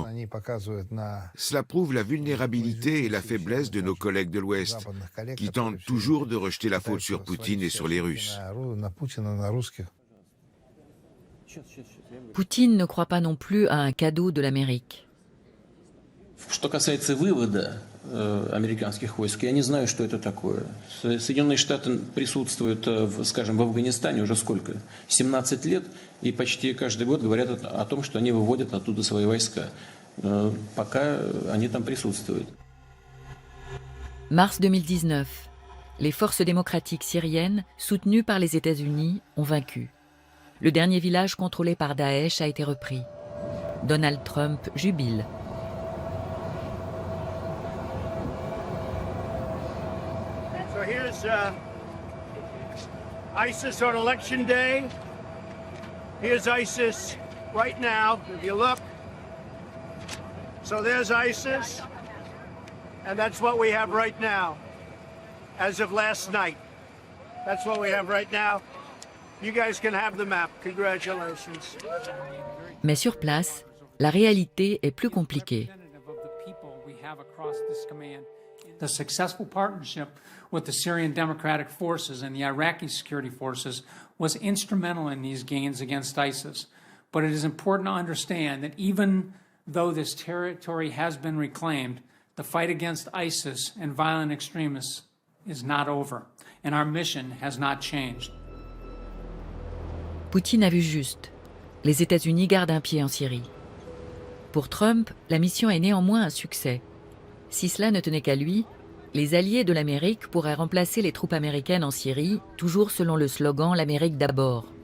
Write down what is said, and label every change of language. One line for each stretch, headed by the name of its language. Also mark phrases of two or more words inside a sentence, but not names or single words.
French: Cela prouve la vulnérabilité et la faiblesse de nos collègues de l'Ouest, qui tentent toujours de rejeter la faute sur Poutine et sur les Russes. Poutine ne croit pas non plus à un cadeau de l'Amérique.
Russian: Что касается вывода американских войск, я не знаю, что это такое. Соединенные Штаты присутствуют, скажем, в Афганистане уже сколько? 17 лет, и почти каждый год говорят о том, что они выводят оттуда свои войска. Пока они там присутствуют.
French: Mars 2019. Les forces démocratiques syriennes, soutenues par les États-Unis, ont vaincu. Le dernier village contrôlé par Daesh a été repris. Donald Trump jubile.
English: So here's ISIS on election day. Here's ISIS right now. If you look, So there's ISIS, and that's what we have right now, as of last night. That's what we have right now. You guys can have the map. Congratulations.
French: Mais sur place, la réalité est plus compliquée.
English: The successful partnership with the Syrian Democratic Forces and the Iraqi security forces was instrumental in these gains against ISIS. But it is important to understand that even though this territory has been reclaimed, the fight against ISIS and violent extremists is not over, and our mission has not changed.
French: Poutine a vu juste. Les États-Unis gardent un pied en Syrie. Pour Trump, la mission est néanmoins un succès. Si cela ne tenait qu'à lui, les alliés de l'Amérique pourraient remplacer les troupes américaines en Syrie, toujours selon le slogan « L'Amérique d'abord ».